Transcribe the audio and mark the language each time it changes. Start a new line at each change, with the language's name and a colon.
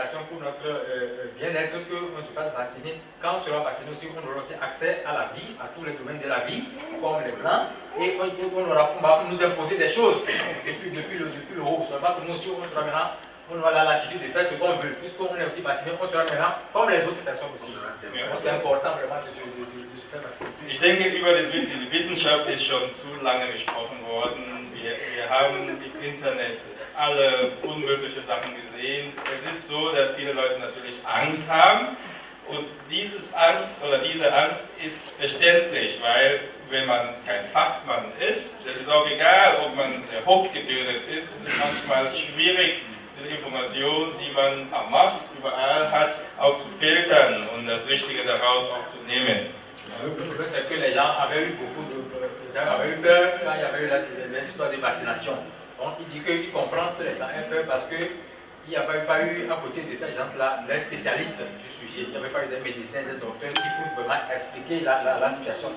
French: Pour notre bien-être, qu'on se fasse vacciner. Quand on sera vacciné aussi, on aura aussi accès à la vie, à tous les domaines de la vie, comme les Blancs, et on va nous imposer des choses depuis le haut. Ce n'est pas que nous aussi, on aura la latitude de faire ce qu'on veut. Puisqu'on est aussi vacciné, on sera maintenant comme les autres personnes aussi. C'est important vraiment de se faire vacciner.
German: Ich denke, über diese Wissenschaft ist schon zu lange gesprochen worden. Wir haben im Internet alle unmögliche Sachen gesehen. Es ist so, dass viele Leute natürlich Angst haben Und diese Angst ist verständlich, weil wenn man kein Fachmann ist, das ist auch egal, ob man hochgebildet ist, es ist manchmal schwierig, diese Informationen, die man en masse überall hat, auch zu filtern und das Richtige daraus auch zu nehmen.
French: Le problème, c'est que les gens avaient eu beaucoup de peur quand il y avait eu les histoires de vaccination. Donc il dit qu'il comprend que les gens aient peur parce qu'il n'y avait pas eu à côté de ces gens-là des spécialistes du sujet. Il n'y avait pas eu des médecins, des docteurs qui pouvaient vraiment expliquer la situation.